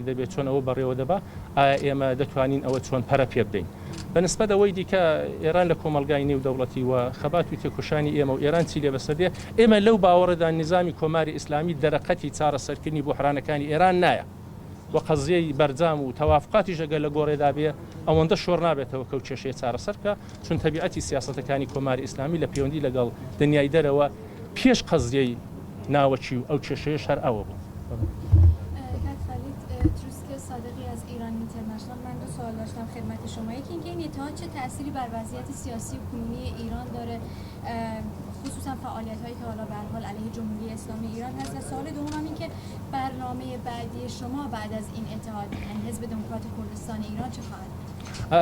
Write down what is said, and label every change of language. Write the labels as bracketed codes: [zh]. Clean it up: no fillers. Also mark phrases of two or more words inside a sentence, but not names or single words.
[ckb] دەبێت چۆن ئەوە بەڕێوە دەبا ئایا ئێمە دەتوانین ئەوە چۆن پەرە پێ بدەین بەنسبەت ئەوەی دیکە ئێران لە کۆمەلگای نێودەوڵەتی و خەباتی تێکۆشانی ئێمە و ئێران چی لێ بەسەردێ ئێمە لەو باوەڕەدا نظامی کۆماری ئیسلامی دەرەقەتی چارەسەرکردنی بۆحرانەکانی ئێران نایە و قەزیەی بەرجام و تەوافقاتی ژەگە لە گۆڕێدا بێ ئەوەندە شۆڕ نابێتەوە کەوت کێشەیە چارەسەرکە چون تەبیعەتی سیاسەتەکانی کۆماری ئیسلامی لە پەیوەندی لەگەڵ دنیای دەرەوە پێش قەزیەی ناوەچی و ئەو کێشەیە شەر ئەوە بوو. [fa] صادقی از ایران اینترنشنال من دو سوال داشتم خدمت شما. یکی اینکه این اتحاد چه تأثیری بر وضعیت سیاسی و کنونی ایران داره خصوصا فعالیت‌هایی که حالا به هر حال علیه جمهوری اسلامی ایران هست و سوال دوم این که برنامه بعدی شما بعد از این اتحاد یعنی حزب دموکرات کردستان ایران چه خواهد بود؟